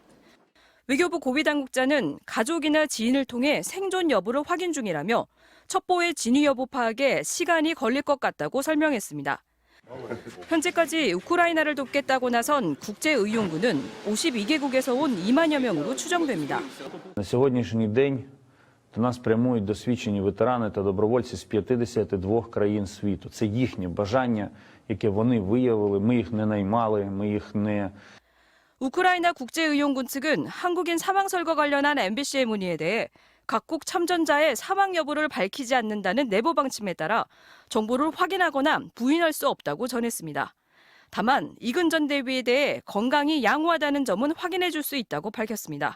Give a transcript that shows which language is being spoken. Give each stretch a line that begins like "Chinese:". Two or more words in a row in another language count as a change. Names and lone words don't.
Korean: 외교부 고위당국자는 가족이나 지인을 통해 생존 여부를 확인 중이라며 첩보의 진위 여부 파악에 시간이 걸릴 것 같다고 설명했습니다. 현재까지 우크라이나를 돕겠다고 나선 국제의용군은 52개국에서 온 2만여 명으로 추정됩니다.
Ukrainian: На сьогоднішній день до нас прямують досвідчені ветерани та добровольці з 52 країн світу. Це їхнє бажання, яке вони виявили. Ми їх не наймали, ми їх не...
Korean: 우크라이나 국제의용군 측은 한국인 사망설과 관련한 MBC의 문의에 대해 각국 참전자의 사망 여부를 밝히지 않는다는 내부 방침에 따라 정보를 확인하거나 부인할 수 없다고 전했습니다. 다만 이근 전 대위에 대해 건강이 양호하다는 점은 확인해 줄 수 있다고 밝혔습니다.